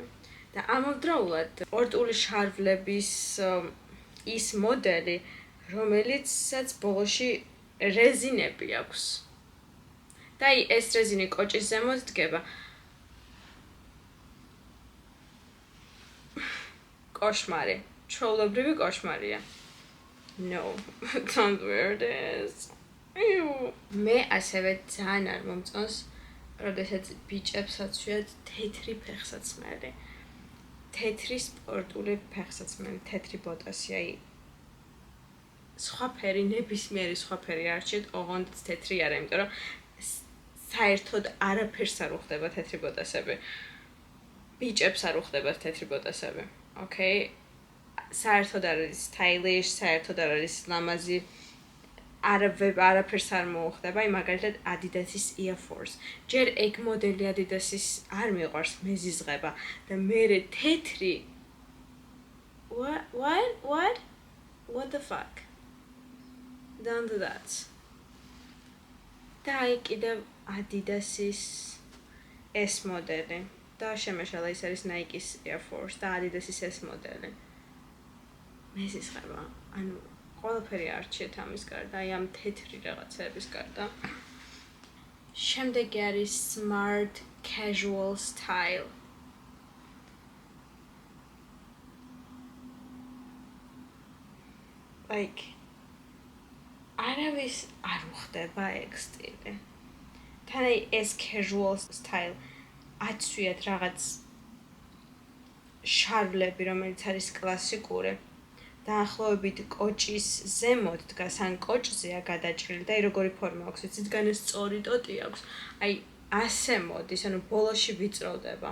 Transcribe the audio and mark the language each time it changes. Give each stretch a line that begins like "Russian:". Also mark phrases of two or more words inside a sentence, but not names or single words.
Georgian: და ამავდროულად სპორტული შარვლების ის მოდელი, რომელიცაც ბოლოში რეზინები აქვს. და აი ეს რეზინი კოჭის ზემოთ დგება. კოშმარი, ჩვეულებრივი კოშმარია.
English: No, don't wear this.
Georgian: მე ასევე ძალიან არ მომწონს, როდესაც ბიჭებს აცვიათ თეთრი ფეხსაცმელი. თეთრი სპორტული ფეხსაცმელი, თეთრი ბოტასი, აი სხვა ფერი, ნებისმიერი სხვა ფერი არჩიეთ, ოღონდ თეთრი არა, იმიტომ რომ საერთოდ არაფერს არ უხდება თეთრი ბოტასები. ბიჭებს არ უხდება თეთრი ბოტასები. Okay? საერთოდ არ არის stylish, საერთოდ არ არის ლამაზი. არაფერს არ მოუხდება, აი მაგალითად Adidas-ის Air Force. ჯერ ეგ მოდელი Adidas-ის არ მიყვარს, მეზიზღება და მერე თეთრი.
English: What the fuck? Don't do that.
Georgian: და აი კიდევ Adidas-ის ეს მოდელი. და შემეშალა ის არის Nike-ის Air Force და Adidas-ის ეს მოდელი. მეზიზღება, ანუ ყველაფერი არჩიეთ ამის გარდა, აი ამ თეთრი რაღაცების გარდა. შემდეგი არის
English: smart casual style.
Georgian: Like არავის არ უხდება ეგ სტილი. თან აი ეს
English: casual style
Georgian: აცვიათ რაღაც შარვლები, რომელიც არის კლასიკური. დაახლოებით კოჭის ზემოთ დგას, ან კოჭზეა გადაჭრილი და აი როგორი ფორმა აქვს, ვიცით, განე სწორი ტოტი აქვს. აი ასე მოდის, ანუ ბოლოში ვიწროვდება.